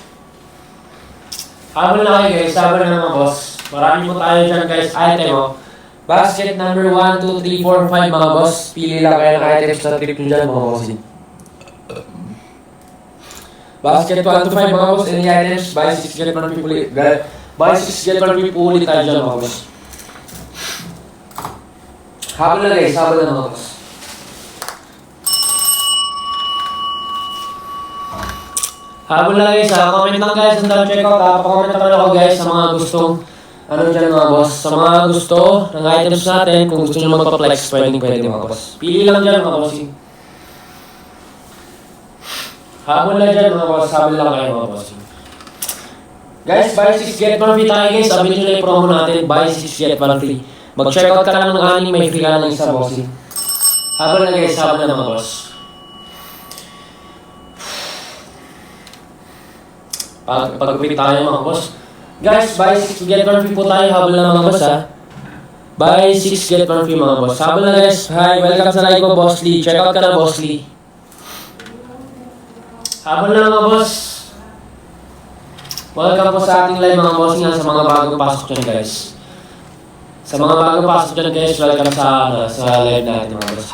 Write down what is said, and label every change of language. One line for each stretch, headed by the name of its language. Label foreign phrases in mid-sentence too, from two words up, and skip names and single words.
Filipino: Habol na kayo guys, habol na mga boss. Marami po tayo dyan guys, item o.
English: Basket number
Filipino: 1, 2, 3, 4, 5 mga boss. Pili lang kayo ng items sa trip nyo dyan mga bossing. Basket 1 to 5 mga boss,
English: any items, buy 6 get 1 people ulit. Buy 6 get 1 people
Filipino: ulit tayo dyan mga boss. Habol na guys, habol na mga boss. Habol na guys ha, comment lang guys, ang
English: check out
Filipino: ha. Pa-comment naman ako guys sa mga gustong ano dyan mga boss. Sa mga gusto ng items natin, kung gusto nyo magpa-flex, pwede mga boss. Pili lang dyan mga bossing. Habol na dyan mga boss, habol lang kayo mga bossing. Guys,
English: buy 6 get 1 free tayo guys.
Filipino: Sabi nyo na yung promo natin,
English: buy 6 get 1 free.
Filipino: Mag-check out ka lang ng 6, may free ka lang isa bossing. Habol na guys, habol na mga boss. Pag-upit tayo mga boss. Guys,
English: buy 6 get 1 free
Filipino: po tayo. Habol na mga boss ha.
English: Buy 6 get 1 free
Filipino: mga boss. Habol na guys. Hi, welcome sa live ko, Boss Lee.
English: Check out
Filipino: ka na, Boss Lee. Habol na mga boss. Welcome po sa ating live mga boss nga sa mga bagong pasok dyan guys. Sa mga bagong pasok dyan guys, welcome sa live natin mga boss.